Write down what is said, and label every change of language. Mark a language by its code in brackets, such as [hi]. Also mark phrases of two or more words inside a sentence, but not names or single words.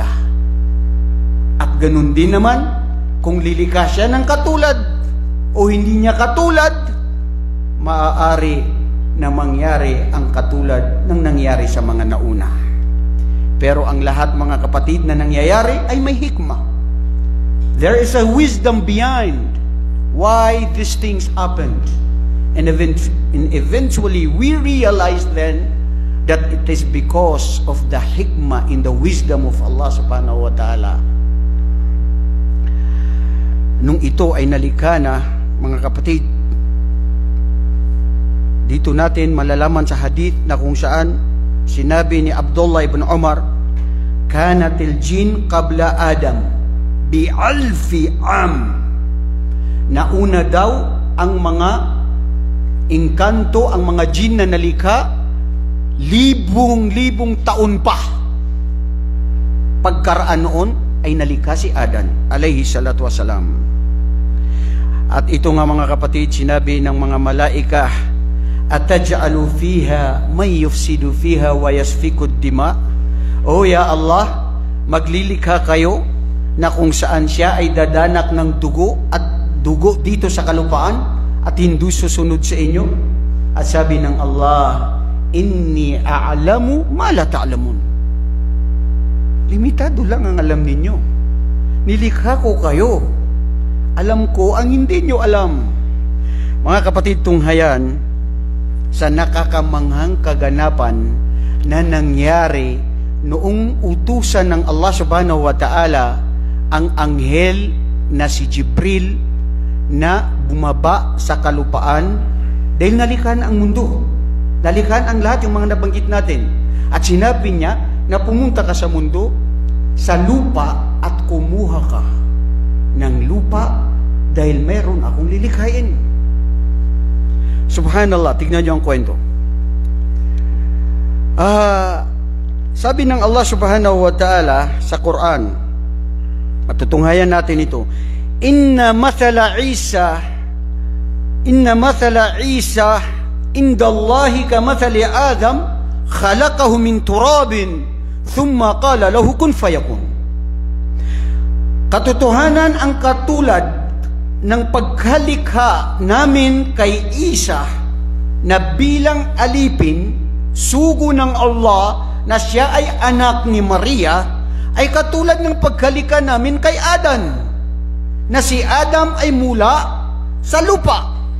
[tl] At ganun din naman, kung lilikha siya ng katulad o hindi niya katulad, maaari na mangyari ang katulad ng nangyari sa mga nauna. Pero ang lahat, mga kapatid, na nangyayari ay may hikmah. [en] There is a wisdom behind why these things happened. And eventually we realize then that it is because of the hikmah in the wisdom of Allah [ar] سبحانه وتعالى. [tl] Nung ito ay nalikha na, mga kapatid, dito natin malalaman sa hadith na kung saan sinabi ni Abdullah ibn Umar, [ar] كانت الجن قبل آدم بألفي عام. [tl] Nauna daw ang mga engkanto, ang mga jin na nalikha, libong-libong taon pa. Pagkaraan noon ay nalikha si Adan [ar] عليه الصلاة والسلام. [tl] At ito nga, mga kapatid, sinabi ng mga malaika, [ar] أتجعل فيها من يفسد فيها ويسفك الدماء. [tl] O [ar] يا الله, [tl] maglilikha kayo na kung saan siya ay dadanak ng dugo at dugo dito sa kalupaan at hindi susunod sa inyo. At sabi ng Allah, [ar] إني أعلم ما لا تعلمون. [tl] Limitado lang ang alam ninyo. Nilikha ko kayo. Alam ko ang hindi nyo alam. Mga kapatid, tunghayan sa nakakamanghang kaganapan na nangyari noong utusan ng Allah [ar] سبحانه وتعالى [tl] ang anghel na si Jibril na bumaba sa kalupaan dahil nalikhan ang mundo. Nalikhan ang lahat, yung mga nabanggit natin. At sinabi niya na pumunta ka sa mundo, sa lupa, at kumuha ka ng lupa dahil meron akong lilikhain. Subhanallah, tignan niyo ang kwento. Sabi ng Allah [ar] سبحانه وتعالى [tl] sa Quran, matutunghayan natin ito, [ar] إن مثل عيسى عند الله كمثل آدم خلقه من تراب ثم قال له كن فيكون. [tl] Katotohanan, ang katulad ng pagkalikha namin kay Isa na bilang alipin, sugo ng Allah, na siya ay anak ni Maria, ay katulad ng pagkalikha namin kay Adan, na si Adam ay mula sa lupa.